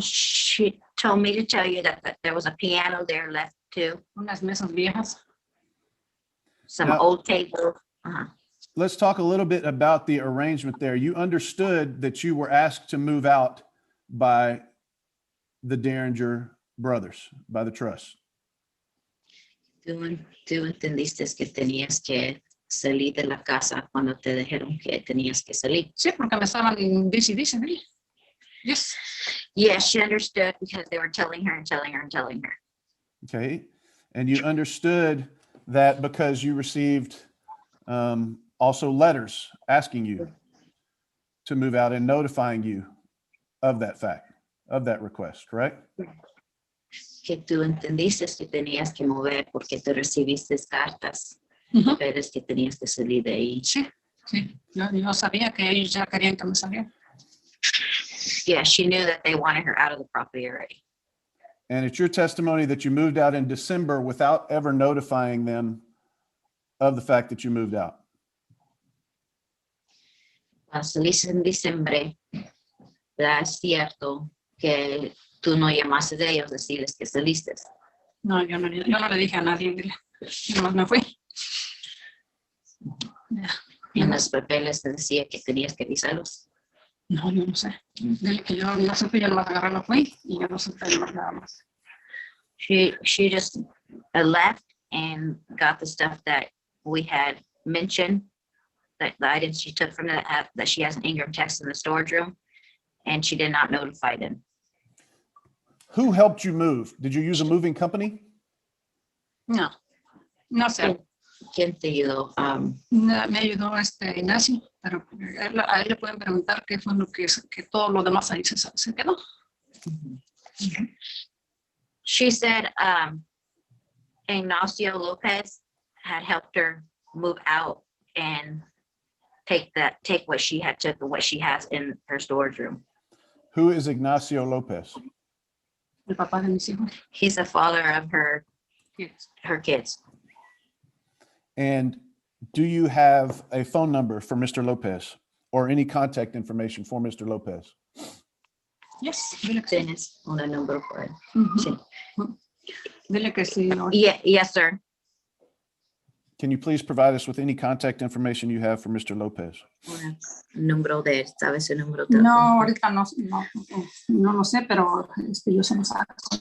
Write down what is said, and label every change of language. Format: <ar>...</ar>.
<en>she told me to tell you that there was a piano there left too.</en> <es>Unas mesas viejas.</es> <en>Some Now- old tables. Uh-huh. let's talk a little bit about the arrangement there. You understood that you were asked to move out by the Derringer brothers, by the trust.</en> <es>Tú entendiste que tenías que salir de la casa cuando te dijeron que tenías que salir. Sí, porque me estaban dice, ¿eh?</es> <en>Yes. Yes, she understood because they were telling her and telling her and telling her. Okay. And you understood that because you received also letters asking you to move out and notifying you of that fact, of that request, correct?</en> <es>Que tú entendiste que tenías que mover porque tú recibiste cartas, Ujú. pero es que tenías que salir de ahí. Sí, sí. Yo sabía que ellos ya querían que me saliera.</es> <en>Yeah, she knew that they wanted her out of the property already. And it's your testimony that you moved out in December without ever notifying them of the fact that you moved out.</en> <es>Cuando saliste en diciembre, es cierto que tú no llamaste de ellos decirles que saliste. No, yo no le dije a nadie, dile. Yo nomás me fui. Ya. En los papeles te decía que tenías que avisarlos. No, yo no sé. Dile que yo no supe, yo nomás agarré, me fui y yo no supe nada más.</es> <en>She just left and got the stuff that we had mentioned, that the items she took from that she has an Ingram text in the storage room, and she did not notify them. Who helped you move? Did you use a moving company?</en> <es>No, no sé. ¿Quién te ayudó? Me ayudó Ignacio, pero a él le pueden preguntar qué fue lo que todo lo demás ahí se quedó.</es> <en>She said Ignacio Lopez had helped her move out and take what she had took and what she has in her storage room. Who is Ignacio Lopez?</en> <es>El papá de mis hijos.</es> <en>He's the father of her kids. And do you have a phone number for Mr. Lopez or any contact information for Mr. Lopez?</en> <es>Yes, dile que sí. Tienes un número por él. Ujú. Sí. Dile que sí. No.</es> <en>Yes, sir. Can you please provide us with any contact information you have for Mr. Lopez?</en> <es>Un número de él, ¿sabes su número? No, ahorita no lo sé, pero yo se lo saco.</es>